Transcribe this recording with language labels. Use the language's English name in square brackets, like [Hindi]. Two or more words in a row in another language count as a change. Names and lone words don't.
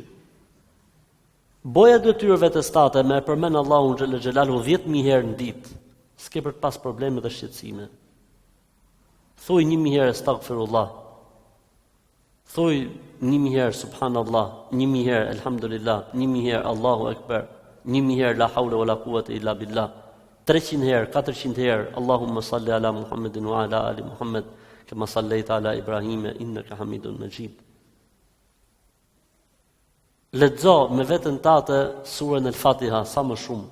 [Albanian] Boja detyrë vetes tate me përmend Allahun [Arabic] جل جلاله [Albanian] 10.000 herë në ditë, s'ke për të pas probleme dhe shqetësime. Thuaj 1.000 herë astaghfirullah. Thuaj 1.000 herë subhanallah, 1.000 herë elhamdulillah, 1.000 herë [Arabic] الله أكبر, [Albanian] 1.000 herë [Arabic] لا حول ولا قوة إلا بالله. [Albanian] 300 herë, 400 herë, [Arabic] اللهم صل على محمد وعلى آل محمد، كما صليت على إبراهيم، إنك حميد مجيد. [Albanian] Lexo me veten tate surën El-Fatiha sa më shumë.